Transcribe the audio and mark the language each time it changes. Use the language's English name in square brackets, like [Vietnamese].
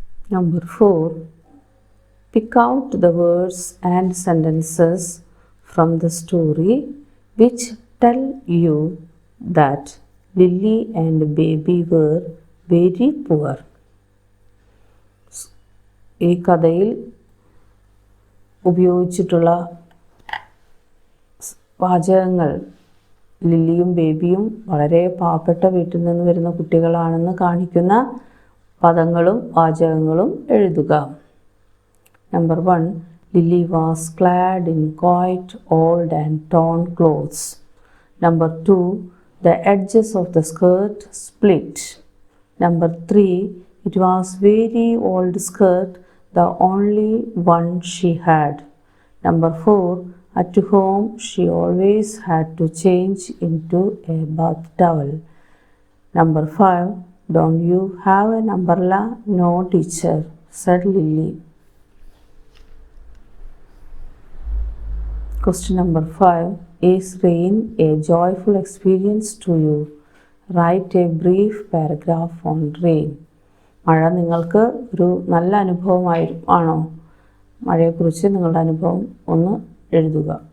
[English] Number 4. Pick out the words and sentences from the story which tell you that Lily and baby were very poor. [Malayalam] ഈ കഥയിൽ ഉപയോഗിച്ചിട്ടുള്ള വാചകങ്ങൾ ലില്ലിയും ബേബിയും വളരെ പാവപ്പെട്ട വീട്ടിൽ നിന്ന് വരുന്ന കുട്ടികളാണെന്ന് കാണിക്കുന്ന പദങ്ങളും വാചകങ്ങളും എഴുതുക. [English] Number 1. Lily was clad in quite old and torn clothes. Number 2. The edges of the skirt split. Number 3. It was very old skirt, the only one she had. Number 4. At home she always had to change into a bath towel. Number 5. Don't you have an umbrella? No, teacher, said Lily. Question number 5. Is rain a joyful experience to you? Write a brief paragraph on rain. [Malayalam] മഴ നിങ്ങൾക്ക് ഒരു നല്ല അനുഭവമാണോ? മഴയെക്കുറിച്ച് നിങ്ങളുടെ അനുഭവം ഒന്ന് എഴുതുക.